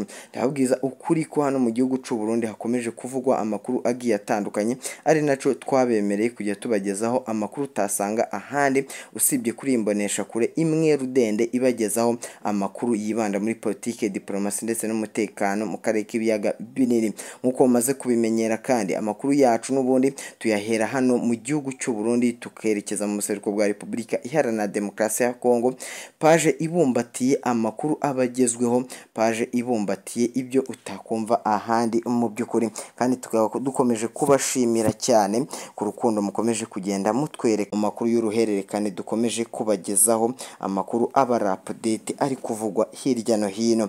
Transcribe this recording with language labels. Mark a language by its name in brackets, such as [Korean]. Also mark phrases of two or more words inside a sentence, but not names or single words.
[Kinyarwanda] Ndababwiza ukuri ko hano mu gihugu cy'u Burundi hakomeje kuvugwa amakuru agiye atandukanye, ari naco twabemereye kujya tubagezaho amakuru utasanga ahandi usibye kuri imbonesha kure imwe rudende ibagezaho amakuru yibanda muri politike, diplomasi ndetse n'umutekano mu karere k'ibiyaga binini. Nkuko mumaze kubimenyera kandi amakuru yacu n'ubundi tuyahera hano mu gihugu cy'u Burundi tukerekeza mu buseruko bwa Repubulika Iharanira Demokarasi ya Kongo, paje ibumbatiye amakuru abagezweho, paje ibumbatiye ibyo utakumva ahandi mu by'ukuri, kandi tukaba dukomeje kubashimira cyane ku rukundo mukomeje kugenda mutwereka mu makuru y'uruhererekane dukomeje kubagezaho, amakuru aba update ari kuvugwa hirya no hino.